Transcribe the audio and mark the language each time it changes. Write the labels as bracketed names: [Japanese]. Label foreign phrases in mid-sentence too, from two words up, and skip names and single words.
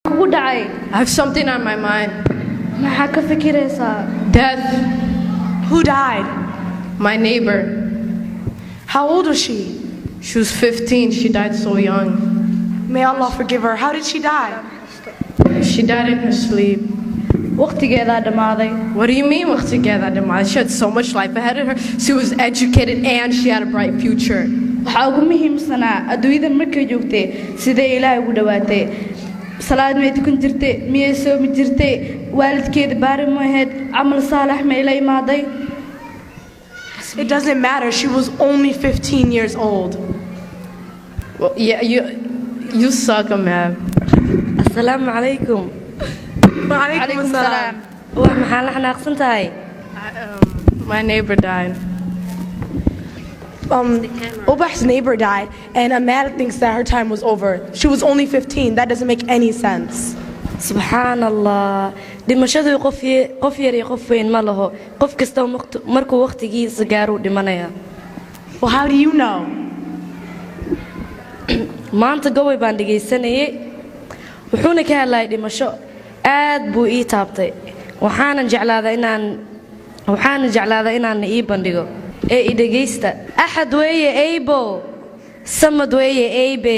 [Somali] dhacay? [English] I have something on my mind. [Somali] Maxaa ka fikiraysaa? [English] Death. Who died? My neighbor. How old was she? She was 15. She died so young. May Allah forgive her. How did she die? She died in her sleep. [Somali] Waqtigeedaa dhamaaday. [English] What do you mean [Somali] waqtigeedaa dhamaaday? [English] She had so much life ahead of her. She was educated and she had a bright future. [Somali] Waxaa ugu muhiimsanaa adduunyada markay joogtay sidee Ilaahay ugu dhawaatay. Salaad ma tukan jirtay, miyay soomi jirtay, waalidkeeda baari ma ahayd, camal saalax ma ila imaaday. [English] It doesn't matter. She was only 15 years old. Well, yeah, you suck, man. [Arabic] Assalamu alaikum. Wa alaikum assalam. [Somali] Wax maxaa la xanaaqsan tahay? [English] My neighbor died. Obah's neighbor died, and Amanda thinks that her time was over. She was only 15. That doesn't make any sense. [Arabic] Subhanallah. [Somali] Dhimashadu qof yar iyo qof weyn ma laho. Qof kasta markuu waqtigiisa gaaro dhimanaya. [English] Well, how do you know? [Somali] Maanta gobay baan dhageysanayay. Wuxuuna ka hadlayay dhimasho. Aad buu ii taabtay. Waxaan jeclaaday inaan ii bandhigo. Ee i dhageysta. Axad weeye aybo. Samad weeye aybe.